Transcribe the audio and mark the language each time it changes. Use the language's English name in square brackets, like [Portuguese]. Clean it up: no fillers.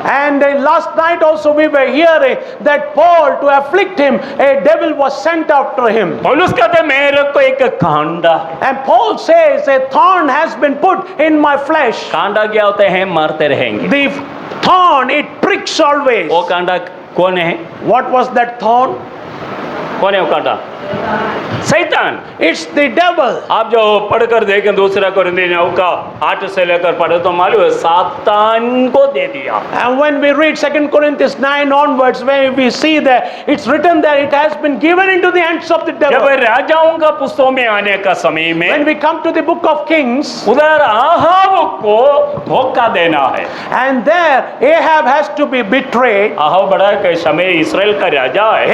[English] And last night also we were hearing that Paul, to afflict him, a devil was sent after him. [Hindi] पौलुस कहते मेरे को एक Kanda, [English] And Paul says, a thorn has been put in my flesh. [Hindi] Kanda क्या होते हैं, मारते रहेंगे। [English] The thorn, it pricks always. [Hindi] वो कांडा कौन है? [English] What was that thorn? [Hindi] कौन है वो कांडा? शैतान। [English] It's the devil. [Hindi] आप जो पढ़कर देखें दूसरा कोरिन्थियों का 8 से लेकर पढ़े तो मालूम है सातान को दे दिया। [English] And when we read 2 Corinthians 9 onwards, when we see that it's written that it has been given into the hands of the [Hindi] जब [English] devil. [Hindi] राजाओं का पुस्तकों में आने का समय में [English] When we come to the book of Kings, [Hindi] उधर आहाब को धोखा देना है। [English] and there Ahab has to be betrayed. [Hindi] Ahab बड़ा के समय इस्राएल का राजा है,